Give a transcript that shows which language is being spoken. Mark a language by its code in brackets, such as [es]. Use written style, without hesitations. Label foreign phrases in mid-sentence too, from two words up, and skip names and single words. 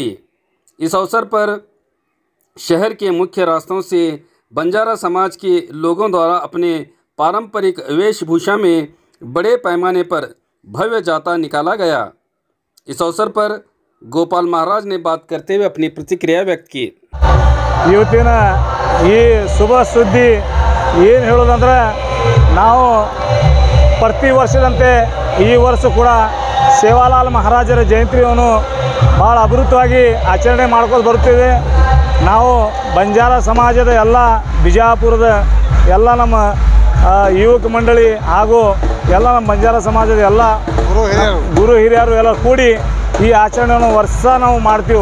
[hi] इस अवसर पर शहर के मुख्य रास्तों से बंजारा समाज के लोगों द्वारा अपने पारंपरिक वेशभूषा में बड़े पैमाने पर भव्य जाता निकाला गया। इस अवसर पर गोपाल महाराज ने बात करते हुए अपनी प्रतिक्रिया व्यक्त की। [kn] ಇವತ್ತಿನ ಈ ಶುಭ ಸುದ್ದಿ ಏನು ಹೇಳೋದಂದ್ರೆ ನಾವು ಪ್ರತಿ ವರ್ಷದಂತೆ ಈ ವರ್ಷ ಕೂಡ ಸೇವಾಲಾಲ್ ಮಹಾರಾಜರ ಜಯಂತಿಯನ್ನು ಭಾಳ ಅಭಿವೃದ್ಧವಾಗಿ ಆಚರಣೆ ಮಾಡ್ಕೊಂಡು ಬರುತ್ತೇವೆ। ನಾವು ಬಂಜಾರ ಸಮಾಜದ ಎಲ್ಲ ಬಿಜಾಪುರದ ಎಲ್ಲ ನಮ್ಮ ಯುವಕ ಮಂಡಳಿ ಹಾಗೂ ಎಲ್ಲ ನಮ್ಮ ಬಂಜಾರ ಸಮಾಜದ ಎಲ್ಲ ಗುರು ಹಿರಿಯರು ಎಲ್ಲ ಕೂಡಿ ಈ ಆಚರಣೆಯನ್ನು ವರ್ಷ ನಾವು ಮಾಡ್ತೀವಿ।